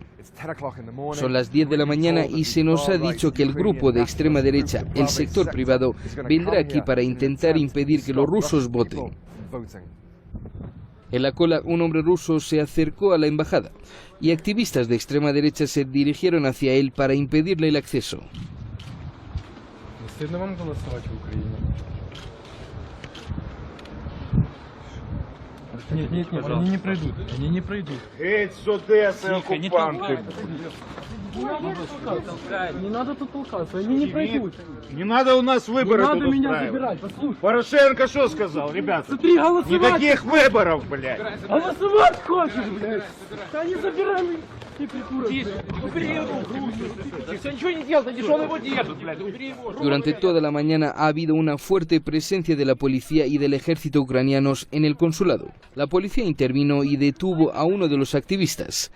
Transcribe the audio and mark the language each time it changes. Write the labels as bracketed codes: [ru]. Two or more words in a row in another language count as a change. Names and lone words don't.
[es] Son las 10 de la mañana y se nos ha dicho que el grupo de extrema derecha, el sector privado, vendrá aquí para intentar impedir que los rusos voten. En la cola, un hombre ruso se acercó a la embajada y activistas de extrema derecha se dirigieron hacia él para impedirle el acceso. [ru] Стыдно вам голосовать в Украине? Нет, они не пройдут. Они не пройдут. Геть с Одессы, оккупанты! Не надо тут толкаться, они не пройдут. Не надо у нас выборы тут устраивать. Не надо меня забирать, послушай. Порошенко что сказал, ребята? Смотри, голосовать! Никаких выборов, блядь! Голосовать хочешь, блядь? Да не забирай меня! [es] Durante toda la mañana ha habido una fuerte presencia de la policía y del ejército ucranianos en el consulado. La policía intervino y detuvo a uno de los activistas.